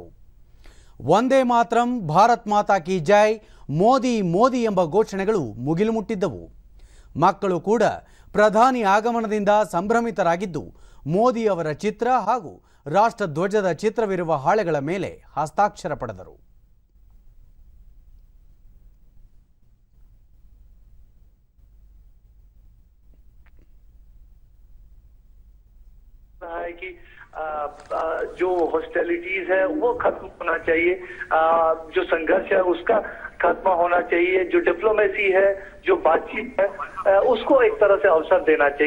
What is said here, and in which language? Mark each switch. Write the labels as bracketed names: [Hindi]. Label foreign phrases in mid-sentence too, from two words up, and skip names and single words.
[Kannada] ವಂದೇ ಮಾತರಂ, [Hindi] भारत माता की जय, [Kannada] ಮೋದಿ ಮೋದಿ ಎಂಬ ಘೋಷಣೆಗಳು ಮುಗಿಲು ಮುಟ್ಟಿದ್ದವು. ಮಕ್ಕಳು ಕೂಡ ಪ್ರಧಾನಿ ಆಗಮನದಿಂದ ಸಂಭ್ರಮಿತರಾಗಿದ್ದು ಮೋದಿ ಅವರ ಚಿತ್ರ ಹಾಗೂ ರಾಷ್ಟ್ರ ಧ್ವಜದ ಚಿತ್ರವಿರುವ ಹಾಳೆಗಳ ಮೇಲೆ ಹಸ್ತಾಕ್ಷರ ಪಡೆದರು. [Hindi] है कि जो हॉस्टिलिटीज है वो खत्म होना चाहिए, जो संघर्ष है उसका खत्म होना चाहिए, जो डिप्लोमेसी है, जो बातचीत है उसको एक तरह से अवसर देना चाहिए.